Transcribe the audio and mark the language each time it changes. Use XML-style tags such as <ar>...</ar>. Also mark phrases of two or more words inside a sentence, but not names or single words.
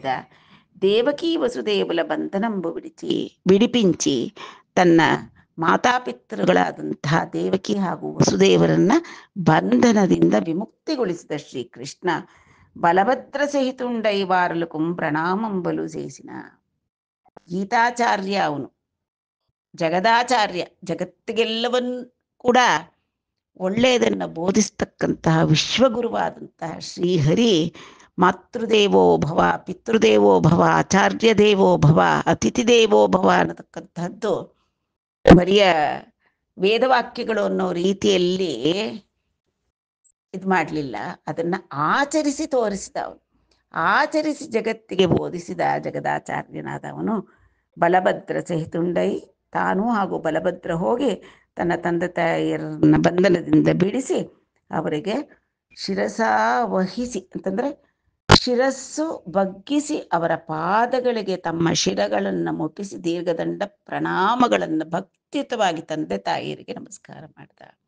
<te>దేవకి వసుదేవల బంధనంబు విడిపించి</te> <kn>ತನ್ನ ಮಾತಾಪಿತೃಗಳಾದಂತಹ ದೇವಕಿ ಹಾಗೂ ವಸುದೇವರನ್ನ ಬಂಧನದಿಂದ ವಿಮುಕ್ತಿಗೊಳಿಸಿದ ಶ್ರೀಕೃಷ್ಣ</kn> <te>బలభద్ర సహితుండై వారలుకుం ప్రణామంబులు సేసిన.</te> <kn>ಗೀತಾಚಾರ್ಯ ಅವನು, ಜಗದಾಚಾರ್ಯ, ಜಗತ್ತಿಗೆಲ್ಲವನ್ನೂ ಕೂಡ ಒಳ್ಳೆಯದನ್ನು ಬೋಧಿಸ್ತಕ್ಕಂತಹ ವಿಶ್ವಗುರುವಾದಂತಹ ಶ್ರೀಹರಿ</kn> <sa>ಮಾತೃದೇವೋ ಭವ, ಪಿತೃದೇವೋ ಭವ, ಆಚಾರ್ಯ ದೇವೋ ಭವ, ಅತಿಥಿ ದೇವೋ ಭವ</sa> <kn>ಅನ್ನತಕ್ಕಂತಹದ್ದು ಬರಿಯ ವೇದವಾಕ್ಯಗಳು ಅನ್ನೋ ರೀತಿಯಲ್ಲಿ ಇದು ಮಾಡಲಿಲ್ಲ. ಅದನ್ನ ಆಚರಿಸಿ ತೋರಿಸಿದ ಅವನು, ಆಚರಿಸಿ ಜಗತ್ತಿಗೆ ಬೋಧಿಸಿದ ಜಗದಾಚಾರ್ಯನಾದವನು</kn> <te>బలభద్ర సహితుండై,</te> <kn>ತಾನು ಹಾಗೂ ಬಲಭದ್ರ ಹೋಗಿ ತನ್ನ ತಂದೆ ತಾಯಿಯರನ್ನ ಬಂಧನದಿಂದ ಬಿಡಿಸಿ ಅವರಿಗೆ ಶಿರಸಾ ವಹಿಸಿ ಅಂತಂದ್ರೆ ಶಿರಸ್ಸು ಬಗ್ಗಿಸಿ ಅವರ ಪಾದಗಳಿಗೆ ತಮ್ಮ ಶಿರಗಳನ್ನು ಮುಟ್ಟಿಸಿ ದೀರ್ಘದಂಡ ಪ್ರಣಾಮಗಳನ್ನು ಭಕ್ತಿಯುತವಾಗಿ ತಂದೆ ತಾಯಿಯರಿಗೆ ನಮಸ್ಕಾರ ಮಾಡಿದ.</kn>